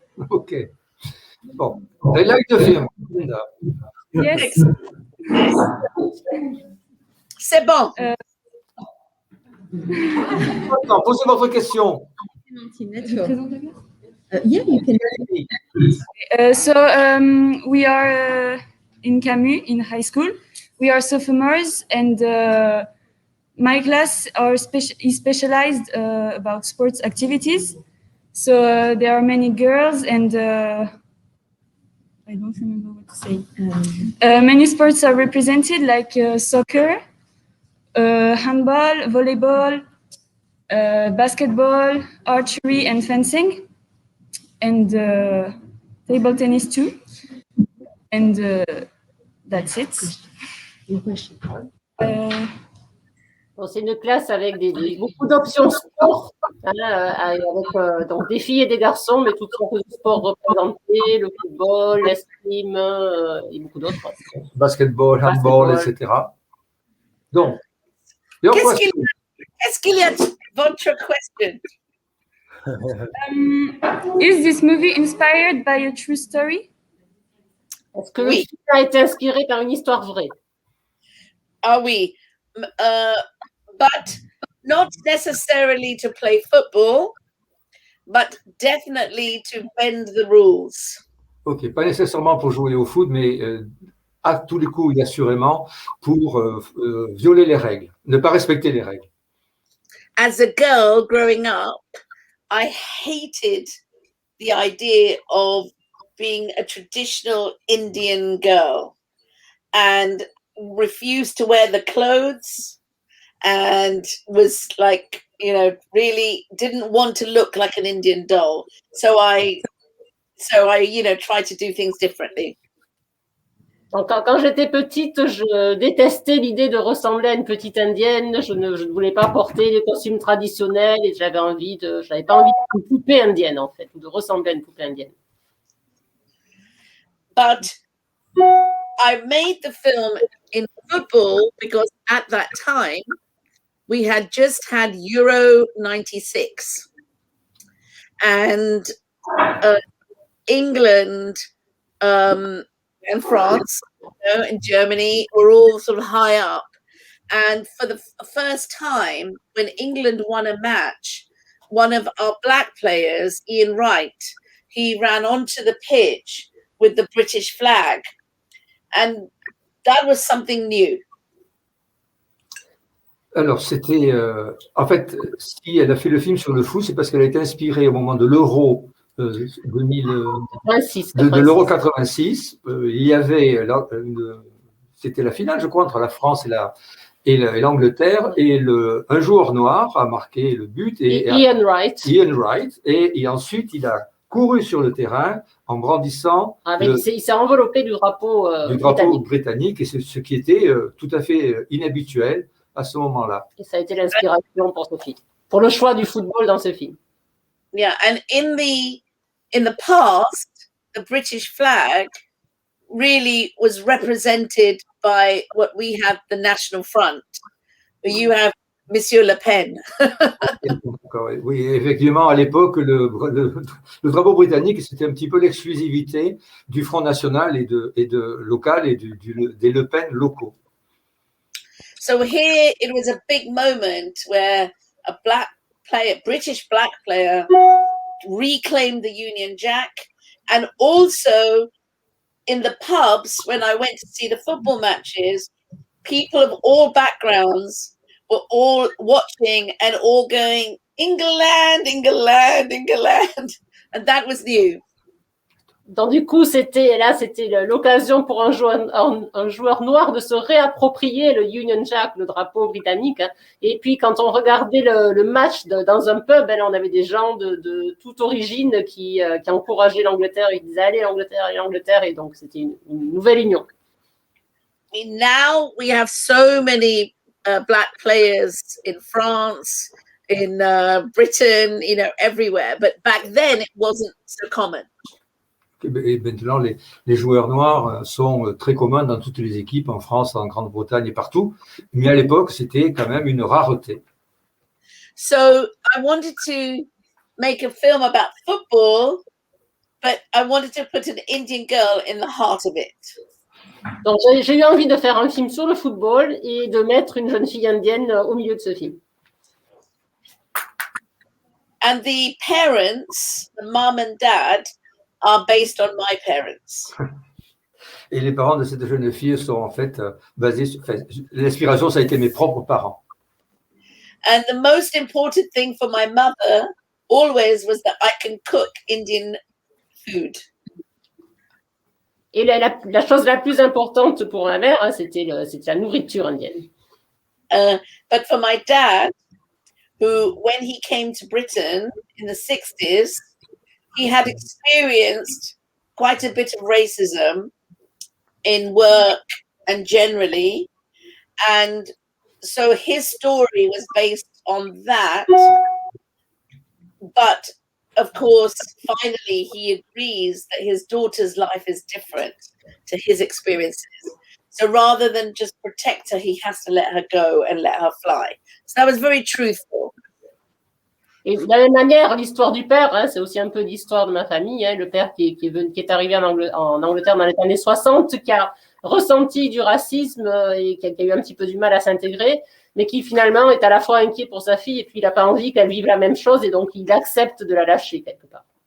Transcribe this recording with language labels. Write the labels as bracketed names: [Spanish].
[English] Ok. [French] Bon. [English] I like the film. Yes. [French] C'est bon. Maintenant, posez votre question. [English] Yeah, you can. So we are in Camus in high school. We are sophomores, and my class is specialized about sports activities. So there are many girls, and I don't remember what to say. Many sports are represented, like soccer, handball, volleyball, basketball, archery, and fencing, and table tennis too. And that's it. [French] Bon, c'est une classe avec beaucoup d'options sport, avec donc des filles et des garçons, mais toutes sortes de sports représentés, le football, l'escrime et beaucoup d'autres. Basketball, handball, etc. Donc, qu'est-ce qu'il y a votre question? [English] Is this movie inspired by a true story? [French] Est-ce que le film a été inspiré par une histoire vraie? Ah oui. [English] But not necessarily to play football, but definitely to bend the rules. [French] Ok, pas nécessairement pour jouer au foot, mais à tous les coups, assurément, pour violer les règles, ne pas respecter les règles. [English] as a girl growing up, I hated the idea of being a traditional Indian girl and refused to wear the clothes and was like, really didn't want to look like an Indian doll. So I tried to do things differently. [French] Donc, quand j'étais petite, je détestais l'idée de ressembler à une petite indienne. Je ne voulais pas porter les costumes traditionnels et je n'avais pas envie d'une poupée indienne, en fait, ou de ressembler à une poupée indienne. [English] But I made the film in football because at that time we had just had Euro 96 and England and France and Germany were all sort of high up. And for the first time, when England won a match, one of our black players, Ian Wright, he ran onto the pitch with the British flag. And that was something new. [French] Alors, c'était... en fait, si elle a fait le film sur le foot, c'est parce qu'elle a été inspirée au moment de l'Euro 86. de l'Euro 86. Il y avait... c'était la finale, je crois, entre la France et l'Angleterre. Et un joueur noir a marqué le but. Ian Wright. Et ensuite, il a couru sur le terrain en brandissant. Il s'est enveloppé du drapeau britannique, et ce qui était tout à fait inhabituel à ce moment-là. Et ça a été l'inspiration pour ce film, pour le choix du football dans ce film. [English] Yeah, and in the past, the British flag really was represented by what we have, the National Front. You have Monsieur Le Pen. [French] Oui, effectivement, à l'époque, le drapeau britannique, c'était un petit peu l'exclusivité du Front National et de local et des Le Pen locaux. [English] So here it was a big moment where a British black player reclaimed the Union Jack, and also in the pubs when I went to see the football matches, people of all backgrounds were all watching and all going, England, England, England. And that was new. [French] Donc du coup, c'était l'occasion pour un joueur noir de se réapproprier le Union Jack, le drapeau britannique. Et puis, quand on regardait le match dans un pub, on avait des gens de toute origine qui encourageaient l'Angleterre. Ils disaient allez l'Angleterre, et donc c'était une nouvelle union. [English] And now we have so many black players in France, in Britain, everywhere. But back then it wasn't so common. [French] Et maintenant, les joueurs noirs sont très communs dans toutes les équipes, en France, en Grande-Bretagne et partout. Mais à l'époque, c'était quand même une rareté. [English] So I wanted to make a film about football, but I wanted to put an Indian girl in the heart of it. [French] Donc j'ai eu envie de faire un film sur le football et de mettre une jeune fille indienne au milieu de ce film. [English] And the parents, the mom and dad, are based on my parents. [French] Et les parents de cette jeune fille sont en fait basés sur... l'inspiration, ça a été mes propres parents. [English] And the most important thing for my mother always was that I can cook Indian food. [French] Et la chose la plus importante pour ma mère, c'était la nourriture indienne. [English] But for my dad, who, when he came to Britain in the 60s, he had experienced quite a bit of racism in work and generally. And so his story was based on that. But of course, finally, he agrees that his daughter's life is different to his experiences. So rather than just protect her, he has to let her go and let her fly. So that was very truthful. [French] Et de la même manière, l'histoire du père, c'est aussi un peu l'histoire de ma famille. Le père qui est arrivé en Angleterre dans les années 60, qui a ressenti du racisme et qui a eu un petit peu du mal à s'intégrer, mais qui finalement est à la fois inquiet pour sa fille et puis il n'a pas envie qu'elle vive la même chose et donc il accepte de la lâcher quelque part.